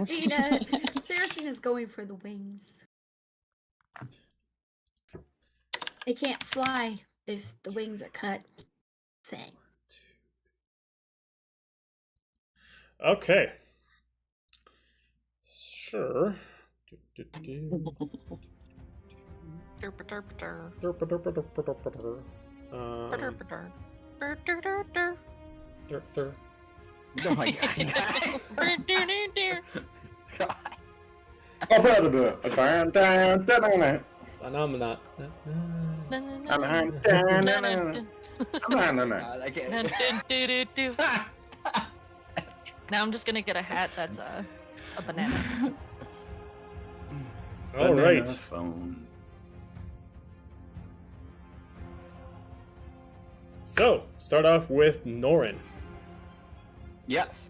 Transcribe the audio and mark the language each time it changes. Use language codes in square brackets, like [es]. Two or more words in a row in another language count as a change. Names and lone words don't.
[en] Seraphina's going for the wings. It can't fly if the wings are cut. Saying. Okay. Sure. Derp, derp, derp. Um, Derp, derp, derp, derp, derp. der- der. Oh my god. Derp, derp, derp. God. Phenomenon. Na, na, na, I'm na, na, na, na. God, I Dun, can't. dun, dun, dun, dun. Now I'm just gonna get a hat that's a banana. All right. Phone. So, start off with Norin. Yes.